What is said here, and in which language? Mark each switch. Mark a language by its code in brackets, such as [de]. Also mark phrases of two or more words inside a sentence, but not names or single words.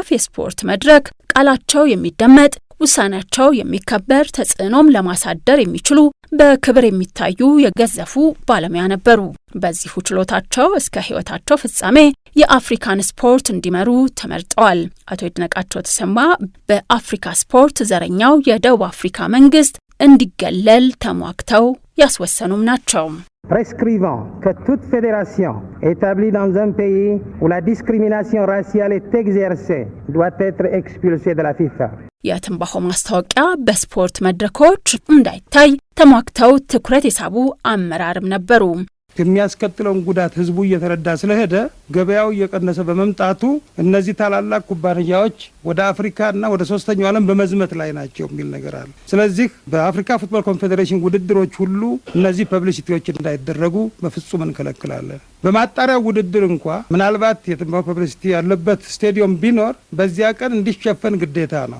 [am] የስፖርት መድረክ ቃላቸው የሚደመጥ ውሳኔያቸው የሚከበር ተጽዕኖም ለማሳደር የሚችሉ በክብር የሚታዩ የገዘፉ ባለሙያ ነበሩ። በዚሁ ችሎታቸው እስከ ሕይወታቸው ፍጻሜ የአፍሪካን ስፖርት እንዲመሩ ተመርጠዋል። አቶ ይድነቃቸው ተሰማ በአፍሪካ ስፖርት ዘረኛው የደቡብ አፍሪካ መንግስት እንዲገለል ተሟግተው ያስወሰኑም ናቸው። [fr] prescrivant que toute fédération établie dans un pays où la discrimination raciale est exercée doit être expulsée de la FIFA. [am] የትንባሆ ማስታወቂያ በስፖርት መድረኮች እንዳይታይ ተሟግተው ትኩረት የሳቡ አመራርም ነበሩ። የሚያስከትለውን ጉዳት ህዝቡ እየተረዳ ስለሄደ ገበያው እየቀነሰ በመምጣቱ እነዚህ ታላላቅ ኩባንያዎች ወደ አፍሪካና ወደ ሶስተኛው ዓለም በመዝመት ላይ ናቸው የሚል ነገር አለ። ስለዚህ በአፍሪካ ፉትቦል ኮንፌዴሬሽን ውድድሮች ሁሉ እነዚህ ፐብሊሲቲዎች እንዳይደረጉ በፍጹም እንከለክላለን። በማጣሪያው ውድድር እንኳን ምናልባት የትንባሆ ፐብሊሲቲ ያለበት ስቴዲየም ቢኖር በዚያ ቀን እንዲሸፈን ግዴታ ነው።